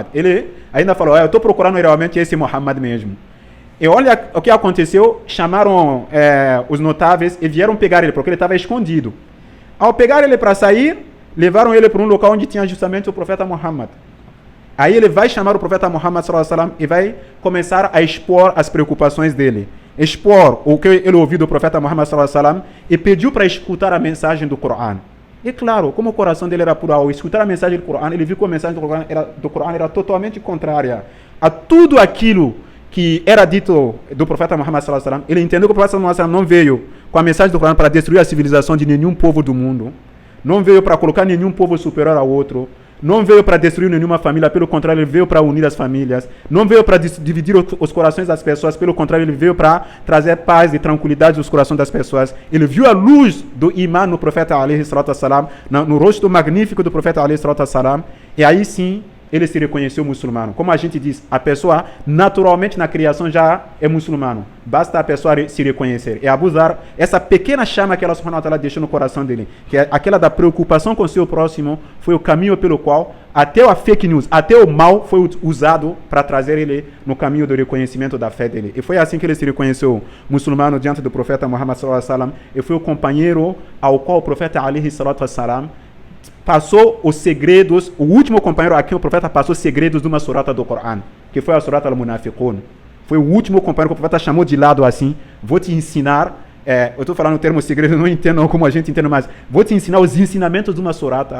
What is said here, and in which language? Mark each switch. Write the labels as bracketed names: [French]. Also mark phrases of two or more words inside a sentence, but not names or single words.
[Portuguese] Ele ainda falou, eu estou procurando realmente esse Muhammad mesmo. E olha o que aconteceu, chamaram os notáveis e vieram pegar ele, porque ele estava escondido. Ao pegar ele para sair, levaram ele para um local onde tinha justamente o profeta Muhammad. Aí ele vai chamar o profeta Muhammad [Arabic] صلى الله عليه وسلم [Portuguese] e vai começar a expor as preocupações dele. Expor o que ele ouviu do profeta Muhammad [Arabic] صلى الله عليه وسلم [Portuguese] e pediu para escutar a mensagem do Corão. E claro, como o coração dele era puro, ao escutar a mensagem do Corão, ele viu que a mensagem do Corão era totalmente contrária a tudo aquilo que era dito do profeta Muhammad [Arabic] صلى الله عليه وسلم. [Portuguese] Ele entendeu que o profeta [Arabic] صلى الله عليه وسلم [Portuguese] não veio com a mensagem do Corão para destruir a civilização de nenhum povo do mundo, não veio para colocar nenhum povo superior ao outro, não veio para destruir nenhuma família, pelo contrário, ele veio para unir as famílias, não veio para dividir os corações das pessoas, pelo contrário, ele veio para trazer paz e tranquilidade nos corações das pessoas. Ele viu a luz do imã no profeta [Arabic] عليه الصلاة والسلام, [Portuguese] no rosto magnífico do profeta [Arabic] عليه الصلاة والسلام, [Portuguese] e aí sim ele se reconheceu muçulmano. Como a gente diz, a pessoa naturalmente na criação já é muçulmano. Basta a pessoa se reconhecer. E Abu Dharr, essa pequena chama que Allah [Arabic] سبحانه وتعالى [Portuguese] deixou no coração dele, que é aquela da preocupação com o seu próximo, foi o caminho pelo qual até a [English] fake news, [Portuguese] até o mal foi usado para trazer ele no caminho do reconhecimento da fé dele. E foi assim que ele se reconheceu muçulmano diante do profeta Muhammad [Arabic] صلى الله عليه وسلم, [Portuguese] e foi o companheiro ao qual o profeta [Arabic] عليه الصلاة والسلام [Portuguese] passou os segredos, o último companheiro a quem o profeta passou os segredos de uma surata do Corão, que foi a surata al-Munafiqun. Foi o último companheiro que o profeta chamou de lado assim, vou te ensinar, eu estou falando o termo segredo, não entendo como a gente entende, mas vou te ensinar os ensinamentos de uma surata.